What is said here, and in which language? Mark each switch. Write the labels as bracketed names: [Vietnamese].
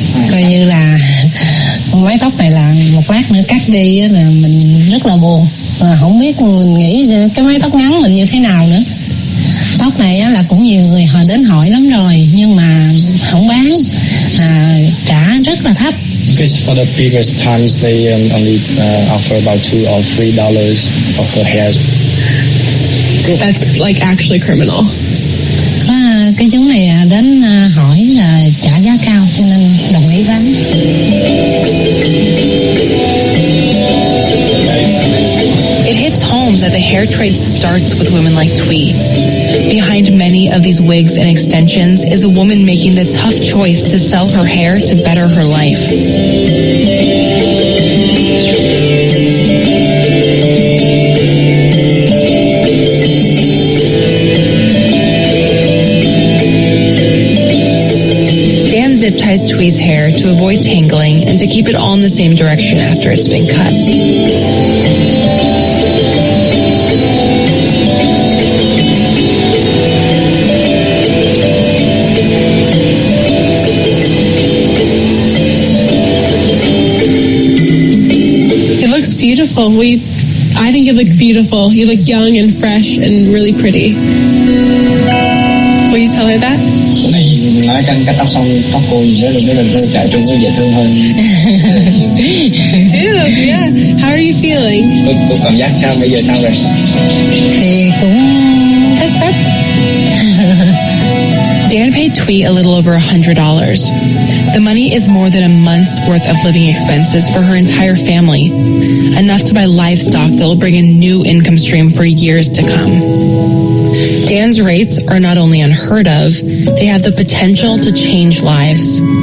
[Vietnamese] Coi như là mái tóc này là một lát nữa cắt đi là mình rất là buồn. Không biết mình nghĩ cái mái tóc ngắn mình như thế nào nữa. Tóc này là cũng nhiều người họ đến hỏi lắm rồi nhưng mà không bán, trả rất là thấp. [English] Because for the previous times they only offer about $2 or $3 for her hair. That's like actually criminal. [Vietnamese] Cái chú này đến hỏi là trả giá cao cho nên đồng ý bán. [English] It hits home that the hair trade starts with women like Twee. Behind many of these wigs and extensions is a woman making the tough choice to sell her hair to better her life. Dan zip ties Twee's hair to avoid tangling and to keep it all in the same direction after it's been cut. Beautiful. I think you look beautiful. You look young and fresh and really pretty. Will you tell her that? [Vietnamese] Nói cắt tóc xong tóc cô rất là trông rất dễ thương hơn. [English] Dude, yeah. How are you feeling? [Vietnamese] Cô cảm giác sao bây giờ sao rồi? Thì cũng thích. [English] Dan paid Twee a little over $100. The money is more than a month's worth of living expenses for her entire family, enough to buy livestock that will bring a new income stream for years to come. Dan's rates are not only unheard of, they have the potential to change lives.